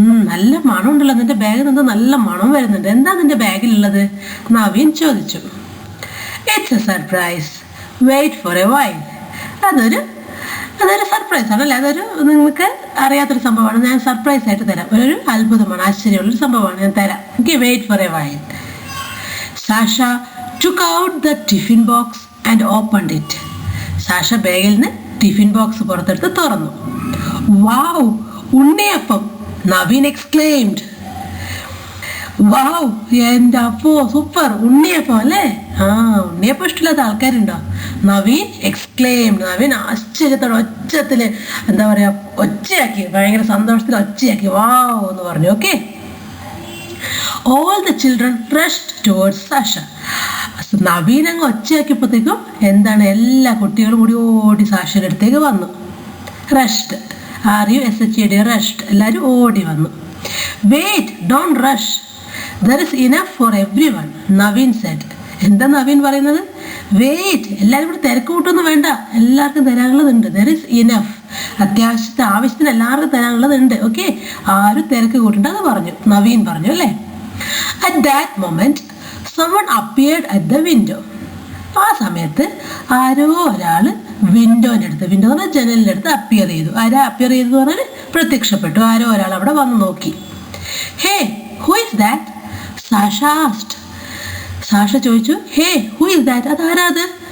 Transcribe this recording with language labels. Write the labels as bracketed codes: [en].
[ml] നല്ല മണമുണ്ടല്ലോ, നിന്റെ ബാഗിൽ നിന്ന് നല്ല മണം വരുന്നുണ്ട്, എന്താ നിന്റെ ബാഗിലുള്ളത്? നവീൻ ചോദിച്ചു. [en] It's a surprise, wait for a while. [ml] അതൊരു സർപ്രൈസ് ആണല്ലേ, അതൊരു നിങ്ങൾക്ക് അറിയാത്തൊരു സംഭവമാണ്, ഞാൻ സർപ്രൈസ് ആയിട്ട് തരാം. ഒരു അത്ഭുതമാണ്, ആശ്ചര്യമുള്ളൊരു സംഭവമാണ്, ഞാൻ തരാം. [en] Okay, wait for a while. Sasha took out the tiffin box and opened it. [ml] Sasha ബാഗിൽ നിന്ന് ടിഫിൻ ബോക്സ് പുറത്തെടുത്ത് തുറന്നു. വാവ്, ഉണ്ണിയപ്പം! നവീൻ എക്സ്ക്ലെയിംഡ്. വാവ്, എൻ്റെ അപ്പോ സൂപ്പർ, ഉണ്ണിയപ്പം അല്ലേ. ഉണ്ണിയപ്പം ഇഷ്ടമില്ലാത്ത ആൾക്കാരുണ്ടോ? നവീൻ എക്സ്ക്ലെയിംഡ്. നവീൻ ആശ്ചര്യത്തോടെ ഒച്ചത്തിൽ എന്താ പറയുക, ഒച്ചയാക്കി, ഭയങ്കര സന്തോഷത്തിൽ ഒച്ചയാക്കി വാവ് എന്ന് പറഞ്ഞു. [en] Okay, all the children rushed towards Sasha. [ml] Naveen അങ്ങ് ഒച്ചയാക്കിയപ്പോഴത്തേക്കും എന്താണ്, എല്ലാ കുട്ടികളും കൂടി ഓടി സാഷയുടെ അടുത്തേക്ക് വന്നു. റഷ്ഡ്, RUSHED, റഷ്ഡ്, എല്ലാവരും ഓടി വന്നു. [en] Wait, don't rush, there is enough for everyone, Naveen said. [ml] എന്താ നവീൻ പറയുന്നത്? വെയിറ്റ്, എല്ലാവരും കൂടി തിരക്ക് കൂട്ടൊന്നും വേണ്ട, എല്ലാവർക്കും തരാനുള്ളതുണ്ട്. [en] there is enough, [ml] ആവശ്യത്തിന് എല്ലാവർക്കും തരാനുള്ളതുണ്ട്. ഓക്കെ, ആരും തിരക്ക് കൂട്ടണ്ട എന്ന് പറഞ്ഞു, നവീൻ പറഞ്ഞു അല്ലേ. [en] At that moment, someone appeared at the window. [ml] ആ സമയത്ത് ആരോ ഒരാൾ വിൻഡോൻ്റെ അടുത്ത്, വിൻഡോ എന്ന് പറഞ്ഞാൽ ജനലിൻ്റെ അടുത്ത് അപ്പിയർ ചെയ്തു. ആരാ അപ്പിയർ ചെയ്തു പറഞ്ഞാൽ പ്രത്യക്ഷപ്പെട്ടു. ആരോ ഒരാൾ അവിടെ വന്ന് നോക്കി. [en] Hey, who is that? Sasha asked. [ml] Sasha ചോദിച്ചു, [en] Hey, who is that? [ml] അതാരാ അത്?